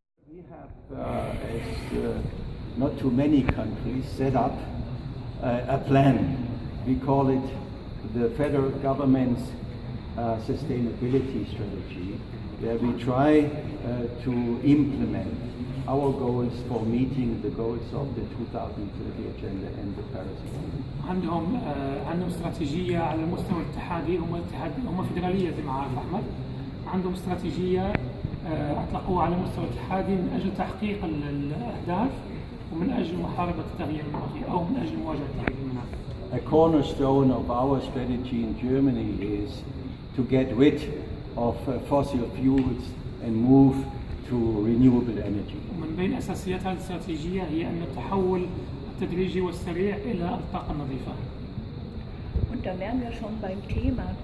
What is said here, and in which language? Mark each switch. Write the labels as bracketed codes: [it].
[en] We have, as not too many countries, set up a plan. We call it the federal government's sustainability strategy, where we try to implement our goals for meeting the goals of the 2030 agenda and the Paris Agreement. [ar] عندهم استراتيجية على المستوى الاتحادي هم فيدرالية زي ما عارف أحمد. عندهم استراتيجية أطلقوها على مستوى اتحادي من أجل تحقيق الأهداف ومن أجل محاربة التغيير المناخي أو من أجل مواجهة التغيير المناخي. [en] A cornerstone of our strategy in Germany is to get rid of fossil fuels and move to renewable energy. [ar] ومن بين أساسيات هذه الاستراتيجية هي أن التحول التدريجي والسريع إلى الطاقة النظيفة. [de] Und da wären wir schon beim Thema.